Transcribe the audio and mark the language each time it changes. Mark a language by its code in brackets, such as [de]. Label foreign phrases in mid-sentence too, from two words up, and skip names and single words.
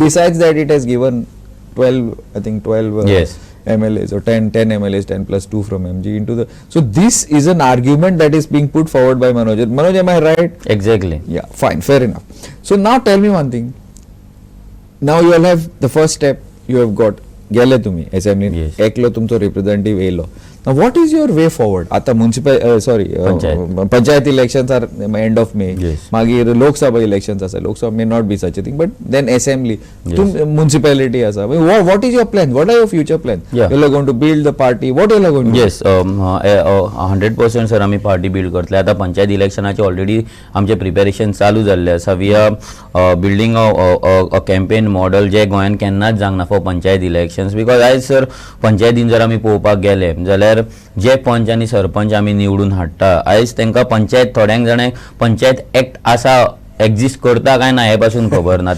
[en] Besides that, it has given 12, I think 12 yes. MLAs or 10 MLAs, 10 plus 2 from MG into the. So this is an argument that is being put forward by Manoj. Manoj, am I right? Exactly. Yeah, fine, fair enough. So now tell me one thing. Now you all have the first step you have got. [kok] गेले तुम्ही असेंब्ली [en] Yes. [kok] एकलो तुमचो रिप्रेझेंटेटिव्ह येयलो. [en] Now what is your way forward? आता panchayat elections are end of May. Yes. [kok] मागीर लोकसभा इलेक्शन्स आसा. [en] Lok Sabha may not be such a thing but then assembly, [kok] म्युनिसिपॅलिटी आसा. [en] What is your plan? What are your future plans? Yeah. You are going to build the party. What you are going to do? [kok] येस 100% सर आमी [en] party build [kok] करतले. आता पंचायत इलेक्शनाचे ऑलरेडी आमचे प्रिपेरेशन चालू जाल्ले आसा. [en] we are building a campaign model [kok] जे गोंयान केन्नाच जावंक ना [en] for panchayat elections. [kok] बिकॉज आयज सर पंचायतीन जर आमी पळोवपाक गेले जाल्यार जे पंच आनी सरपंच आमी निवडून हाडटा आयज तांकां पंचायत थोड्यांक जाणांक पंचायत एक्ट आसा एक्झिस्ट करता काय ना हे पासून खबर ना.